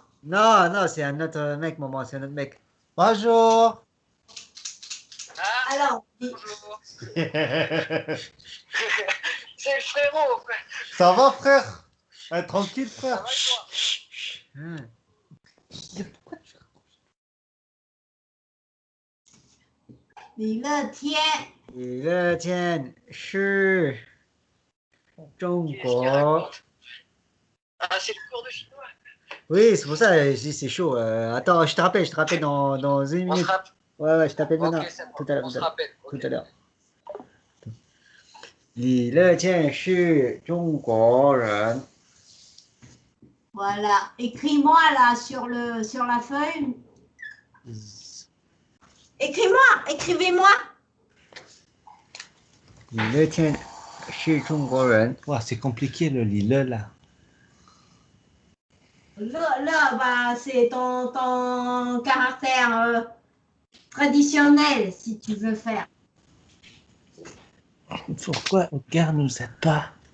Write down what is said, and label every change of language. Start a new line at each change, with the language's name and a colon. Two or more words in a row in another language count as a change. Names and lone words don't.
French: Non, c'est un autre mec, maman, c'est un autre mec. Bonjour. Alors. Bonjour. C'est le frérot, frère. Ça va, frère? Tranquille, frère. Ça va, toi?
Chinese: 李乐天是中国.
French: Ah, c'est le cours de chinois. Oui, c'est pour ça, je dis c'est chaud. Attends, je te rappelle dans 1 On se minute. rappelle. Ouais, je t'appelle maintenant. Ok, c'est bon. Tout à l'heure. On se rappelle. Tout à l'heure.
Chinese: 李乐天是中国人.
French: Voilà. Écris-moi là sur la feuille. Écrivez-moi.
Chinese: 你乐天是中国人。
French: Ouah, c'est compliqué le li, là. Bah, c'est ton caractère traditionnel, si tu veux faire. Pourquoi Edgar nous aide pas?